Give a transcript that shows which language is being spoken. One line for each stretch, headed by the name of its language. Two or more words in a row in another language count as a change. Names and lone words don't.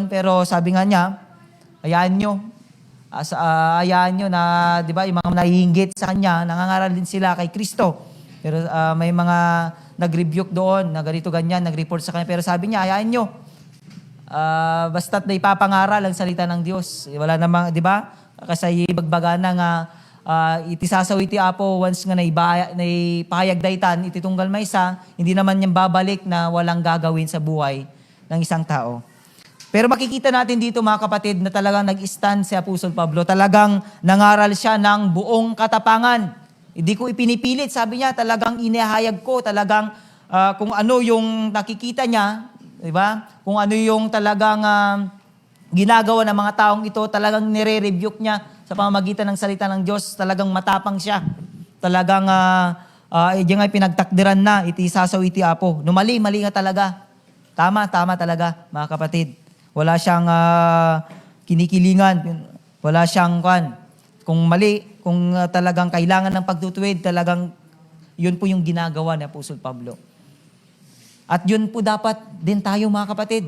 Filipino: Pero sabi nga niya, hayaan nyo na, di ba, yung mga naiinggit sa kanya, nangangaral din sila kay Kristo. Pero may mga nag-rebuke doon, na ganito ganyan, nag-report sa kanya. Pero sabi niya, hayaan nyo. Basta't na ipapangaral ang salita ng Diyos. Wala namang, di ba?
Iloko: Kasi bagbaga na nga, itisasaw iti apo, once nga naipahayag daytan, ititunggal maysa,
Filipino: hindi naman niyang babalik na walang gagawin sa buhay ng isang tao. Pero makikita natin dito, mga kapatid, na talagang nag-stand si Apostol Pablo. Talagang nangaral siya ng buong katapangan. Hindi ko ipinipilit, sabi niya, talagang inihayag ko, talagang kung ano yung nakikita niya, di ba? Kung ano yung talagang ginagawa ng mga taong ito, talagang nire-rebuke niya sa pamamagitan ng salita ng Diyos, talagang matapang siya. Talagang diyan nga pinagtakdiran na,
Iloko: itisasaw iti apo.
Filipino: No, mali nga talaga. Tama talaga, mga kapatid. Wala siyang kinikilingan, wala siyang kung mali, kung talagang kailangan ng pagtutuwid, talagang yun po yung ginagawa ni Apostol Pablo. At yun po dapat din tayo, mga kapatid.